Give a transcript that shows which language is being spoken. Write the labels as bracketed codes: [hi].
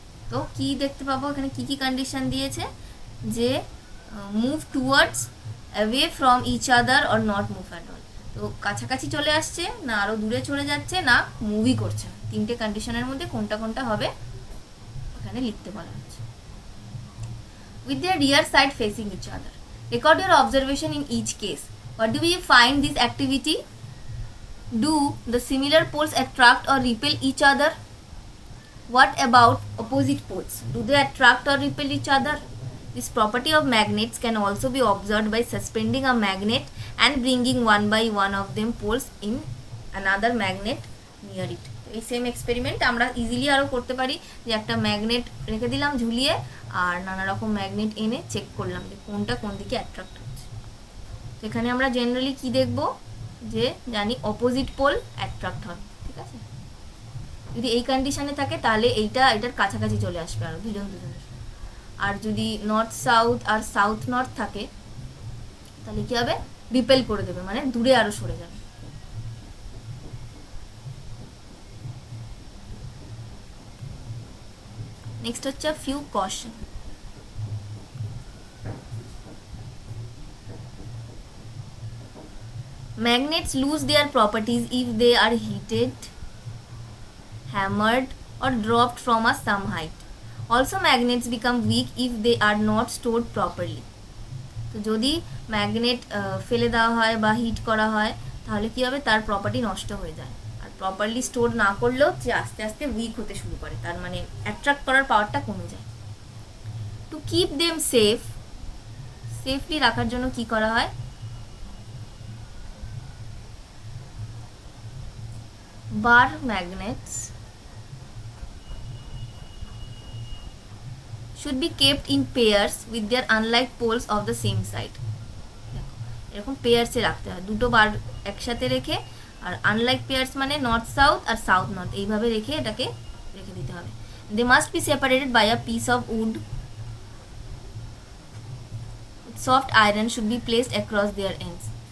[bn] তো কি দেখতে পাবো এখানে, কি কি কন্ডিশন দিয়েছে, যে [en] Move towards, away from each other or not move at all. [bn] তো কাছাকাছি চলে আসছে, না আরও দূরে চলে যাচ্ছে, না মুভই করছে না। তিনটে কন্ডিশনের মধ্যে কোনটা কোনটা হবে এখানে লিখতে বলা হচ্ছে। [en] With their rear side facing each other, record your observation in each case. What do we find this activity? Do the similar poles attract or repel each other? What about opposite poles? Do they attract or repel each other? This property of magnets can also be observed by suspending a magnet and bringing one by one of them poles in another magnet near it. [bn] এই same experiment আমরা easily আরও করতে পারি, যে একটা magnet রেখে দিলাম ঝুলিয়ে আর নানা রকম ম্যাগনেট এনে চেক করলাম যে কোনটা কোন দিকে অ্যাট্রাক্ট হচ্ছে। তো এখানে আমরা জেনারেলি কি দেখব, যে জানি অপোজিট পোল অ্যাট্রাক্ট হয়, ঠিক আছে। যদি এই কন্ডিশনে থাকে তাহলে এটার কাছাকাছি চলে আসবে আরও দুজনের। আর যদি নর্থ সাউথ আর সাউথ নর্থ থাকে তাহলে কী হবে, রিপেল করে দেবে, মানে দূরে আরও সরে যাবে। নেক্সট হচ্ছে few caution. [en] Magnets lose their properties if they are heated, hammered or dropped from some height. Also magnets become weak if they are not stored properly. [bn] তো যদি ম্যাগনেট ফেলে দেওয়া হয় বা হিট করা হয় তাহলে কী হবে, তার প্রপার্টি নষ্ট হয়ে যায়। আর প্রপারলি স্টোর না করলেও যে আস্তে আস্তে উইক হতে শুরু করে, তার মানে অ্যাট্রাক্ট করার পাওয়ারটা কমে যায়। [en] to keep them safely [bn] রাখার জন্য কি করা হয়, [en] bar magnets should be kept in pairs with their unlike poles of the same side. [bn] এরকম পেয়ার্সে রাখতে হয়, দুটো বার একসাথে রেখে, আর আনলাইক পেয়ার্স মানে নর্থ সাউথ আর সাউথ নর্থ, এইভাবে রেখে এটাকে রেখে দিতে হবে। [en] They must be separated by a piece of wood, soft iron should be placed across their ends.